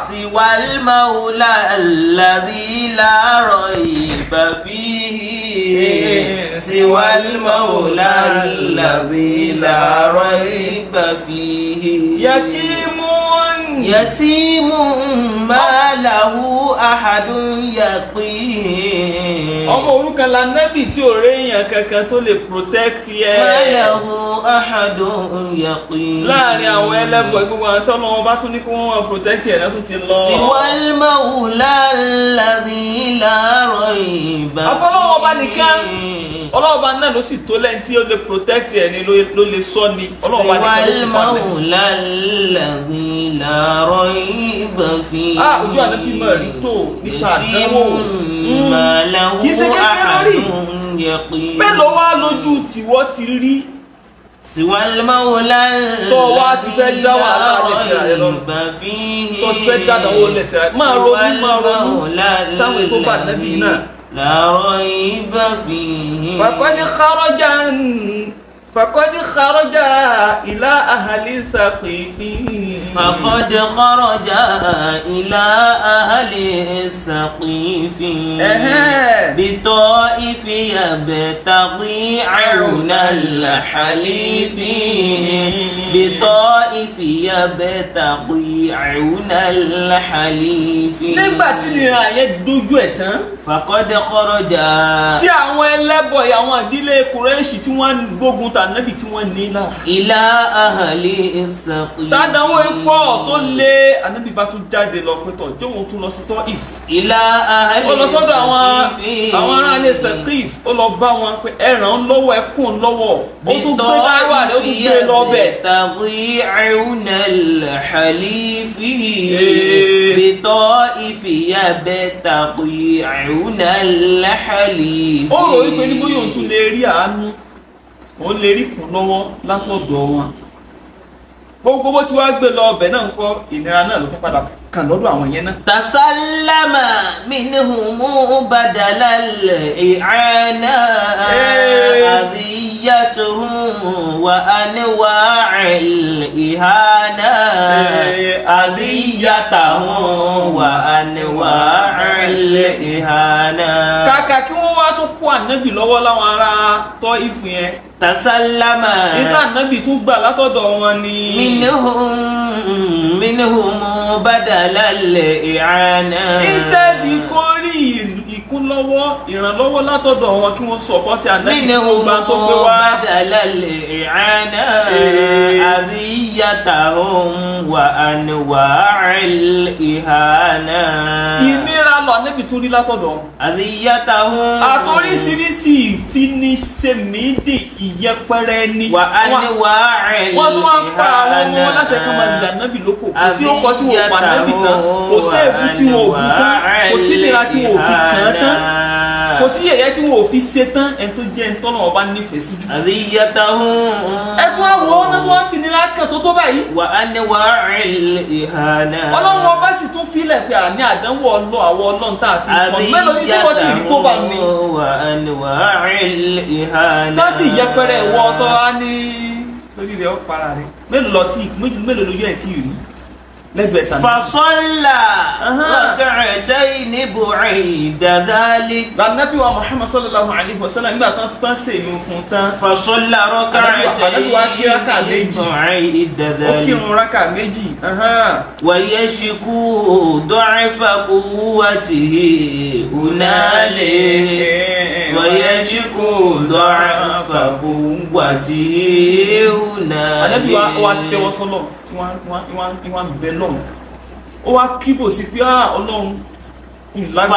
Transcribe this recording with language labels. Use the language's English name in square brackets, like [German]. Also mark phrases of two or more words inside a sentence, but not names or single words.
[Arabic] سوى المولى الذي لا ريب فيه سوى المولى الذي لا ريب فيه. يتيم يتيم ما له أحد يقيه [Yoruba] ọmọ òrukàn la nẹ́bì tí ò réèyàn kankan tó lè protect yẹ. [Arabic] ما له أحد يقيه [Yoruba] láàrin àwọn ẹlẹ́bọ̀ gbogbo àwọn tọ́lọ́ wọn bá tún ní kí wọ́n wọn protect yẹ náà tún ti lọ. [Arabic] سوى المولى الذي لا ريب فيه. [Yoruba] afọlọ́wọ́ bá nìkan ọlọ́wọ́ bá náà ló sì tó lẹ́yìn tí ó lè protect ẹ̀ ni ló lè sọ ni ọlọ́wọ́ bá nìkan ló [Arabic] سوى المولى الذي لا ريب فيه. [Yoruba] ojú ànábì mọ̀ rí tó nípa àdánwò. [Arabic] ما له [Yoruba] kì í ṣe kékeré [Arabic] أحد [Yoruba] rí. [Arabic] يقيه. [Yoruba] bẹ́ẹ̀ ló wá lójú tiwọ́ ti rí. [Arabic] سوى المولى [Yoruba] tó wá ti fẹ́ dá wàhálà lẹ́sẹ̀ rẹ̀ lọ́rùn. tó ti fẹ́ dá àdánwò lẹ́sẹ̀ rẹ̀ máa ronú sáwọn ètò bá ànábì náà. [Arabic] لا ريب فيه. فقد خرج إلى أهل ثقيف. فقد خرج إلى أهل الثقيف بطائف يبتغي عون الحليف بطائف يبتغي عون الحليف. [Yoruba] nígbà tí ìrìn àyè dojú ẹ̀ tán. [Arabic] فقد خرج. [Yoruba] tí àwọn ẹlẹ́bọ̀ àwọn ìdílé Kùrẹ́ṣì tí wọ́n gbógun ta Ànábì tí wọ́n ní lára. [Arabic] إلى أهل الثقيف. [Yoruba] tádàwó ipò tó lé Ànábì bá tún jáde lọ pé tọ̀ jẹ́ òun tún lọ sí Tọ́ìf. [Arabic] إلى أهل [Yoruba] ó lọ sọ́dọ̀ àwọn ará ilé Thaqif ó lọ bá wọn pé ẹ ràn án lọ́wọ́ ẹ kún un lọ́wọ́ ó tún gbé dáwà rẹ̀ ó tún gbé lọ bẹ̀. [Arabic] بطائف يبتغي عون الحليف بطائف يبتغي عون الحليف. [Yoruba] ó rò wípé ní bóyá òun tún lè rí àánú òun lè rí kún lọ́wọ́ látọ̀dọ̀ wọn. gbogbo bó ti wá gbé lọ ọbẹ̀ náà ń kọ́ ìnira náà ló tún padà kàn lọ́dọ̀ àwọn yẹn náà. [Arabic] تسلم منهم بدل الإعانة أذيتهم وأنواع الإهانة أذيتهم وأنواع الإهانة. [Yoruba] kàkà kí wọ́n wá tún kó Ànábì lọ́wọ́ láwọn ará Tọ́ìfù yẹn. [Arabic] تسلم. [Yoruba] nígbà Ànábì tún gbà látọ̀dọ̀ wọn ni. [Arabic] منهم بدل الإعانة. [Yoruba] instead kó rí ìkúnlọ́wọ́ ìrànlọ́wọ́ látọ̀dọ̀ wọn kí wọ́n sọ̀pọ̀tì Ànábì tó gbà tó gbé wá. [Arabic] بدل الإعانة أذيتهم وأنواع الإهانة. [Yoruba] ìnira lọ Ànábì tó rí látọ̀dọ̀ wọn. [Arabic] أذيتهم. [Yoruba] àtòríṣiríṣi ìfinisẹ́mìdì ìyẹpẹrẹ ni. [Arabic] وأنواع الإهانة. [Yoruba] wọ́n tún wá ń pa àwọn ọmọ wọn láṣẹ kan máa lè Ànábì lóko kò sí ọkọ tí wọ́n pa Ànábì tán kò sí èébú tí wọ́n ò bú tán kò sí ìlera tí wọ́n ò fi kàn án tán kò sí yẹ̀yẹ́ tí wọ́n ò fi ṣe tán ẹni tó jẹ́ ẹni tọ́nà ọba nífẹ̀ẹ́ sí jù. [Arabic] أذيتهم. [Yoruba] ẹ tún wá wọ ọ́nà tó wá fi nira kan tó tó báyìí. [Arabic] وأنواع الإهانة. [Yoruba] Ọlọ́run ọba sì tún filẹ̀ pé àní àdánwò àwọn Ọlọ́run tá a fi kàn mélòó ní sọ́kọ́ tí ìlú tó bá ní. [Arabic] وأنواع الإهانة. [Yoruba] sátì ìyẹpẹrẹ ìwọ ọtọ á ní lórí rẹ ó para rẹ mélòó lójú ẹ tí ì rí lẹ́gbẹ̀ẹ́ tán. [Arabic] فصلى ركعتين بعيد ذلك. [Yoruba] Ànábì wa Muhammad [Arabic] صلى الله عليه وسلم [Yoruba] nígbà tán ṣe ìlú fún tán. [Arabic] فصلى ركعتين بعيد [Yoruba] ó [Arabic] ذلك. [Yoruba] kírun rákà méjì. [Arabic] ويشكو ضعف قوته هنالك. ويشكو ضعف قوته [Yoruba] Ànábì wa [Arabic] هنالك. [Yoruba] tẹ́wọ́ sọ́lọ̀ ìwọ̀n bẹ̀ lọ́hùn ó wá kíbò sí pé Ọlọ́run ìlágbára